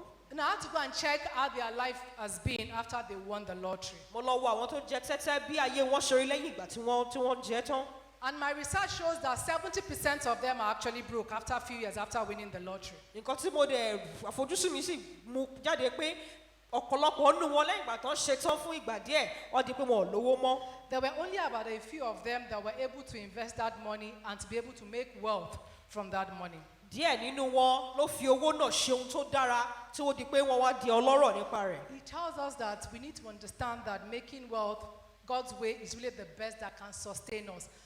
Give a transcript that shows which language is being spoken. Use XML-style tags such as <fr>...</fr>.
<en>And I had to go and check how their life has been after they won the lottery. And my research shows that 70% of them are actually broke after a few years after winning the lottery.</en> <yo>Nǹkan tí mo dẹ̀ àfojúsùn mi sì mú jáde pé ọ̀pọ̀lọpọ̀ nínú wọn lẹ́yìn ìgbà tán ṣetán fún ìgbà díẹ̀ wọ́n di pé wọn ò lówó mọ́.</yo> <en>There were only about a few of them that were able to invest that money and to be able to make wealth from that money.</en> <yo>Díẹ̀ nínú wọn ló fi owó náà ṣe ohun tó dára tí ó di pé wọ́n wá di ọlọ́rọ̀ nípa rẹ̀.</yo> <en>It tells us that we need to understand that making wealth God's way is really the best that can sustain us.</en>